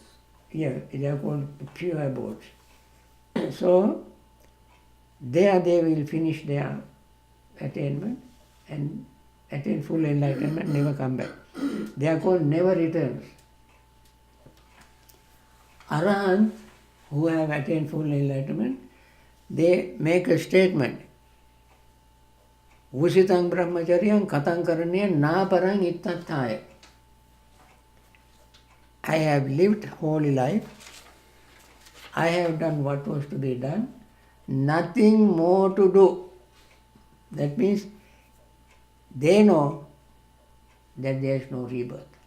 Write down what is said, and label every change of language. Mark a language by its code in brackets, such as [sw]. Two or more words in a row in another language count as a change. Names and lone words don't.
[en] Yeah, they are called pure abodes. So, there they will finish their attainment and attain full enlightenment, never come back. They are called never returns. Arahant, who have attained full enlightenment, they make a statement. [pi] Usitang brahmacharyam katang karaniya na parang ittathaya. [en] I have lived holy life. I have done what was to be done. Nothing more to do. That means they know that there is no rebirth.